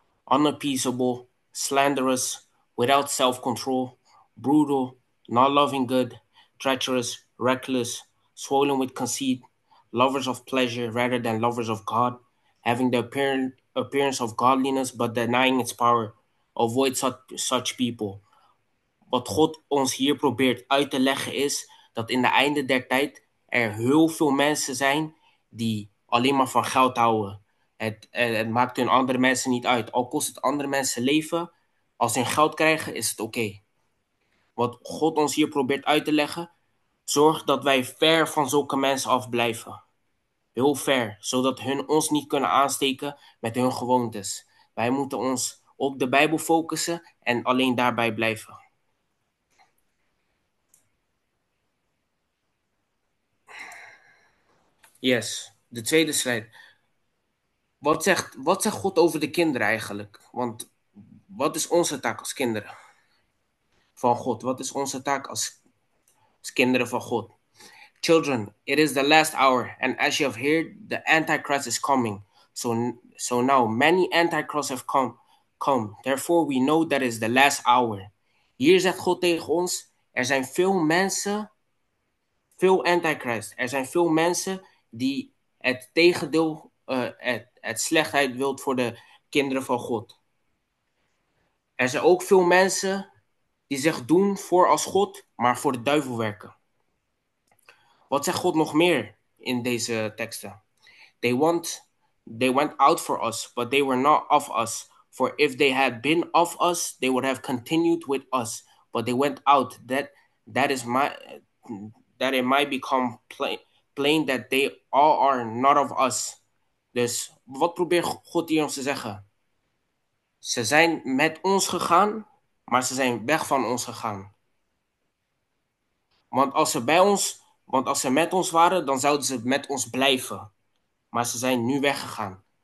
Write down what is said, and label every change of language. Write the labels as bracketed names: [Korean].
[English] unappeasable, slanderous, without self control, brutal, not loving good, treacherous, reckless, swollen with conceit, lovers of pleasure rather than lovers of God, having the appearance of godliness but denying its power. Avoid such people. [Dutch] Wat God ons hier probeert uit te leggen is dat in de einde der tijd er heel veel mensen zijn die alleen maar van geld houden. Het maakt hun andere mensen niet uit. Al kost het andere mensen leven, als ze hun geld krijgen is het oké. Wat God ons hier probeert uit te leggen, zorg dat wij ver van zulke mensen afblijven. Heel ver, zodat hun ons niet kunnen aansteken met hun gewoontes. Wij moeten ons op de Bijbel focussen en alleen daarbij blijven. Yes, de tweede slide. Wat zegt God over de kinderen eigenlijk? Want wat is onze taak als kinderen van God? Wat is onze taak als kinderen van God? [English] Children, it is the last hour, and as you have heard, the Antichrist is coming. So now many Antichrists have come. Therefore we know that it is the last hour. [Dutch] Hier zegt God tegen ons, er zijn veel mensen, veel Antichrist. Er zijn veel mensen die het tegendeel, het slechtheid wilt voor de kinderen van God. Er zijn ook veel mensen die zich doen voor als God, maar voor de duivel werken. Wat zegt God nog meer in deze teksten? [English] They went out for us, but they were not of us. For if they had been of us, they would have continued with us. But they went out, that is my that it might become plain that they all are not of us. [Dutch] Dus wat probeert God hier ons te zeggen? Ze zijn met ons gegaan, maar ze zijn weg van ons gegaan. Want als ze met ons waren, dan zouden ze met ons blijven. Maar ze zijn nu weggegaan.